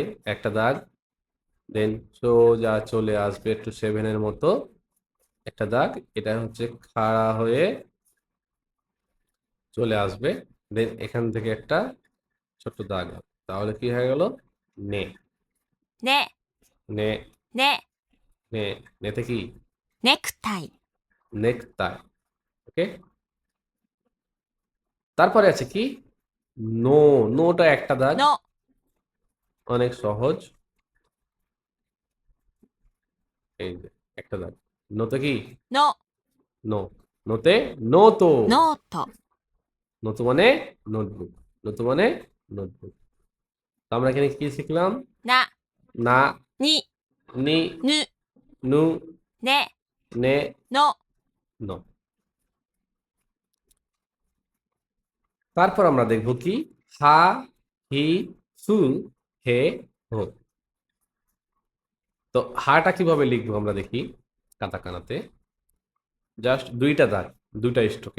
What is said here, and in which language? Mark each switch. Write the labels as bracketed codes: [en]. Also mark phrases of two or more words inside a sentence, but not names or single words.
[bn] একটা দাগ, দেন সোজা চলে আসবে একটু সেভেনের মতো একটা দাগ। এটা হচ্ছে খাড়া হয়ে চলে আসবে, দেন এখান থেকে একটা ছোট্ট দাগ হবে। তাহলে কি হয়ে গেল? নে। [ja] ね、 [bn] নে। [ja] ね、 [bn] নে। নেতে কি? [ja] ネクタイ、 [bn] নেকটাই। ওকে। তারপরে আছে কি নো। নোটা একটা দাগ, [ja] の、 [bn] অনেক সহজ। এই যে একটা দাগ। নোতে কি? [ja] の、 [bn] নো। নোতে নোতো। [ja] ノート、 [bn] নতু মানে নোটবুক। নতু মানে নোটবুক। তো আমরা এখানে কি শিখলাম? [ja] な、 [bn] না, [ja] に、 [bn] নি, [ja] ぬ、 [bn] নু, [ja] ね、 [bn] নে, [ja] の、 [bn] নো। তারপর আমরা দেখব কি [ja] は、ひ、す、へ、ほ. [bn] তো হাটা কিভাবে লিখবো আমরা দেখি কাতাকানাতে। জাস্ট দুইটা দাগ, দুইটা স্ট্রোকে।